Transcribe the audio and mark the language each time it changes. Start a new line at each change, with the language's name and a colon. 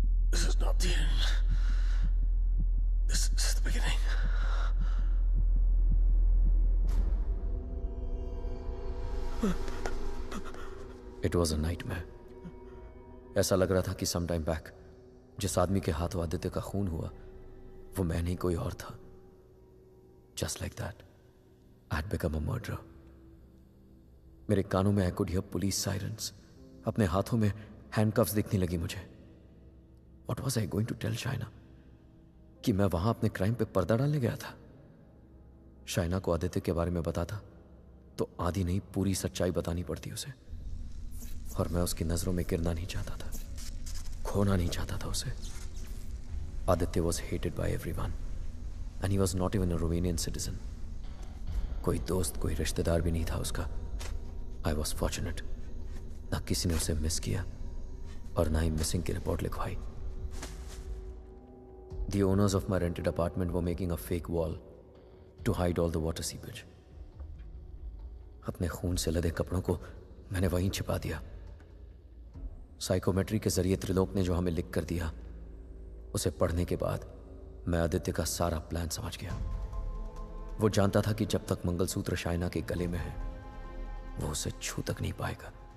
English: This is not the end. This is the beginning. It was a nightmare.
Hindi: ऐसा लग रहा था कि
English: some time back
Hindi: जिस आदमी के हाथों आदित्य का खून हुआ वो मैं नहीं कोई और था.
English: Just like that, I had become a murderer.
Hindi: मेरे कानों में
English: I could hear police sirens.
Hindi: अपने हाथों में handcuffs दिखने लगी मुझे.
English: What was I going to tell Shaina?
Hindi: कि मैं वहां अपने क्राइम पे पर्दा डालने गया था. शाइना को आदित्य के बारे में बताता तो आधी नहीं पूरी सच्चाई बतानी पड़ती उसे, और मैं उसकी नजरों में गिरना नहीं चाहता था, खोना नहीं चाहता था उसे.
English: Aditya was hated by everyone and he was not even a Romanian citizen.
Hindi: कोई दोस्त कोई रिश्तेदार भी नहीं था उसका.
English: I was fortunate.
Hindi: ना किसी ने उसे मिस किया और ना ही मिसिंग की रिपोर्ट लिखवाई.
English: The owners of my rented apartment were making a fake wall to hide all the water seepage.
Hindi: अपने खून से लदे कपड़ों को मैंने वहीं छिपा दिया. साइकोमेट्री के जरिए त्रिलोक ने जो हमें लिख कर दिया उसे पढ़ने के बाद मैं आदित्य का सारा प्लान समझ गया. वो जानता था कि जब तक मंगलसूत्र शाइना के गले में है वो उसे छू तक नहीं पाएगा.